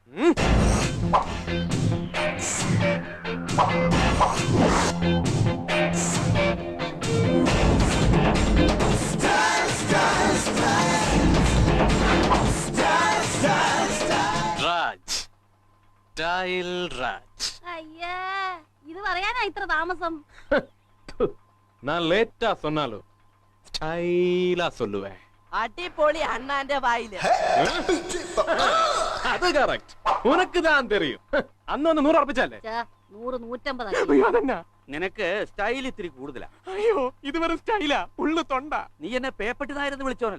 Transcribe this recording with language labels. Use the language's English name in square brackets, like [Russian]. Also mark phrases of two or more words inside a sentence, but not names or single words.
[Malayalam] രാജ്. സ്റ്റൈൽ രാജ്. അയ്യേ, ഇത് പറയാനാ ഇത്ര താമസം? [Tamil] நான் லேட்டா சொன்னாலும் ஸ்டைலா சொல்லுவேன். [Malayalam] അടിപൊളി അണ്ണാന്റെ വായില്. അത് കറക്റ്റ്. [Tamil] உனக்குத்தான் தெரியும். [Malayalam] അന്നൊന്ന് 100 ഉറപ്പിച്ചല്ലേ? 100, 150. അയ്യോ, അതെന്നാ? നിനക്ക് സ്റ്റൈൽ ഇത്തിരി കൂടുതലാ. അയ്യോ, ഇത് വെറും സ്റ്റൈലാ. ഉള്ളു തൊണ്ട. നീ എന്നെ പേപ്പട്ടി നായരെന്ന് വിളിച്ചോനല്ലോ.